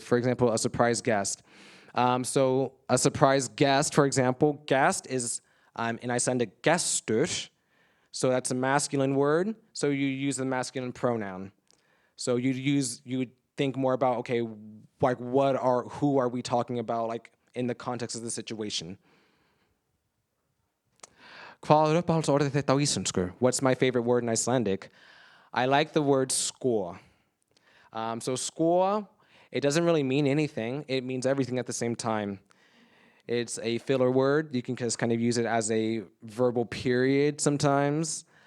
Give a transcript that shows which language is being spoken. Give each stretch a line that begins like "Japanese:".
English: For example, a surprise guest. So a surprise guest, for example, guest is in Icelandic gestur. So that's a masculine word. So you use the masculine pronoun. So you would think more about, okay, like who are we talking about, like in the context of the situation.
Icelandic: Hvað er uppáhaldsorðið þitt á íslensku?
English: What's my favorite word in Icelandic? I like the word sko. So sko, it doesn't really mean anything. It means everything at the same time. It's a filler word. You can just kind of use it as a verbal period sometimes.